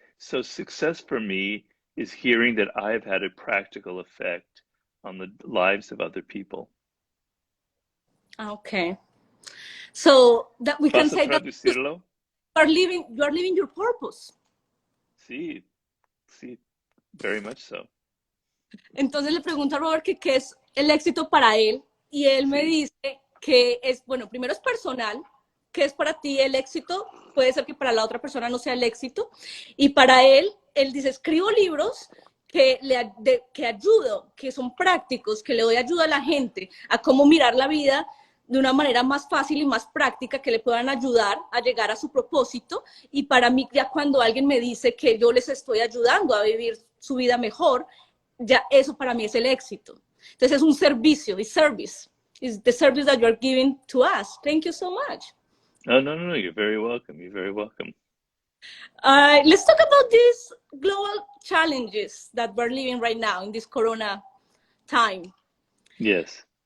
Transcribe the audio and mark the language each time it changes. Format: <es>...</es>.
<en>So success for me is hearing that I've had a practical effect on the lives of other people. Okay. So that we can say that you are living your purpose.</en> <es>Sí,</es> <en>very much so.</en> <es>Entonces le pregunto a Robert que qué es el éxito para él y él me Sí. dice que es, bueno, primero es personal, que es para ti el éxito, puede ser que para la otra persona no sea el éxito, y para él dice, escribo libros que ayudo, que son prácticos, que le doy ayuda a la gente a cómo mirar la vida de una manera más fácil y más práctica, que le puedan ayudar a llegar a su propósito. Y para mí, ya cuando alguien me dice que yo les estoy ayudando a vivir su vida mejor, ya eso para mí es el éxito. Entonces es un servicio, es service.</es> <en>It's the service that you're giving to us. Thank you so much. Oh, no, no, no, you're very welcome. You're very welcome. Let's talk about these global challenges that we're living right now in this Corona time. Yes.</en>